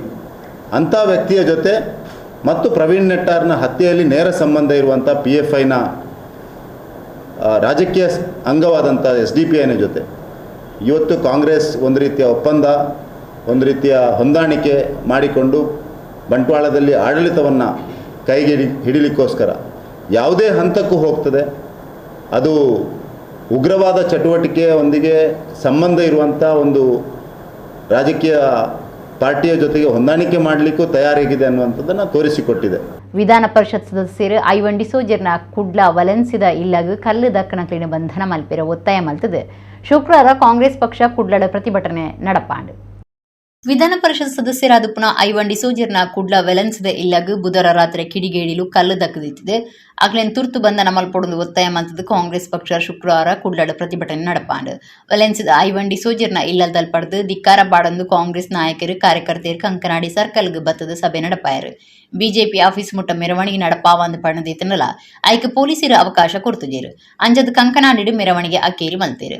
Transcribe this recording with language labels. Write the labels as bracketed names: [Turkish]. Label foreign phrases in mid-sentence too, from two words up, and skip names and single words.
[Kannada] ಅಂಥ ವ್ಯಕ್ತಿಯ ಜೊತೆ ಮತ್ತು ಪ್ರವೀಣ್ ನೆಟ್ಟಾರ್ನ ಹತ್ಯೆಯಲ್ಲಿ ನೇರ ಸಂಬಂಧ ಇರುವಂಥ PFIನ ರಾಜಕೀಯ ಅಂಗವಾದಂಥ SDPIನ ಜೊತೆ ಇವತ್ತು ಕಾಂಗ್ರೆಸ್ ಒಂದು ರೀತಿಯ ಒಪ್ಪಂದ, ಒಂದು ರೀತಿಯ ಹೊಂದಾಣಿಕೆ ಮಾಡಿಕೊಂಡು ಬಂಟ್ವಾಳದಲ್ಲಿ ಆಡಳಿತವನ್ನು ಕೈಗೆ ಹಿಡಿಲಿಕ್ಕೋಸ್ಕರ ಯಾವುದೇ ಹಂತಕ್ಕೂ ಹೋಗ್ತದೆ. ಅದು ಉಗ್ರವಾದ ಚಟುವಟಿಕೆಯೊಂದಿಗೆ ಸಂಬಂಧ ಇರುವಂಥ ಒಂದು ರಾಜಕೀಯ ಪಾರ್ಟಿಯ ಜೊತೆಗೆ ಹೊಂದಾಣಿಕೆ ಮಾಡಲಿಕ್ಕೂ ತಯಾರಾಗಿದೆ ಅನ್ನುವಂಥದ್ದನ್ನು ತೋರಿಸಿಕೊಟ್ಟಿದೆ. [Tulu] ವಿಧಾನ ಪರಿಷತ್ ಸದಸ್ಯರು ಐವನ್ ಡಿಸೋಜರ್ನ ಕುಡ್ಲ ವಲೆನ್ಸಿದ ಇಲ್ಲಗ ಕಲ್ಲು ದಕ್ಕನಕ್ಲಿನ ಬಂಧನ ಮಲ್ಪಿರ ಒತ್ತಾಯ ಮಲ್ತದೆ ಶುಕ್ರವಾರ ಕಾಂಗ್ರೆಸ್ ಪಕ್ಷ ಕುಡ್ಲಡ ಪ್ರತಿಭಟನೆ ನಡಪಾಂಡು. ವಿಧಾನ ಪರಿಷತ್ ಸದಸ್ಯರಾದ ಪುನಃ ಐವನ್ ಡಿಸೋಜರ್ನ ಕುಡ್ಲ ವೆಲೆನ್ಸಿದ ಇಲ್ಲಗ ಬುಧವಾರ ರಾತ್ರಿ ಕಿಡಿಗೇಡಿಲು ಕಲ್ಲು ದಕ್ಕದಿತ್ತಿದೆ ಆಗ್ಲೇನ್ ತುರ್ತು ಬಂಧನ ಮಲ್ಪೊಡು ಒತ್ತಾಯ ಮಲ್ತದ ಕಾಂಗ್ರೆಸ್ ಪಕ್ಷ ಶುಕ್ರವಾರ ಕುಡ್ಲಡ ಪ್ರತಿಭಟನೆ ನಡಪಾಂಡು. ವೆಲೆನ್ಸಿದ ಐವನ್ ಡಿಸೋಜರ್ನ ಇಲ್ಲದಲ್ ಪಡೆದು ಧಿಕ್ಕಾರ ಬಾಡಂದು ಕಾಂಗ್ರೆಸ್ ನಾಯಕರು ಕಾರ್ಯಕರ್ತೆಯರು ಕಂಕನಾಡಿ ಸರ್ಕಲ್ಗೆ ಬತ್ತದ ಸಭೆ ನಡಪಾಯರು. ಬಿಜೆಪಿ ಆಫೀಸ್ ಮುಟ್ಟ ಮೆರವಣಿಗೆ ನಡಪಾವಂದು ಪಣದಿತ್ತನಲ್ಲ ಐಕ ಪೊಲೀಸರು ಅವಕಾಶ ಕೊಡ್ತುಜೇರು ಅಂಜದ ಕಂಕನಾಡಿ ಮೆರವಣಿಗೆ ಅಕ್ಕೇರಿ ಮಲ್ತೇರು.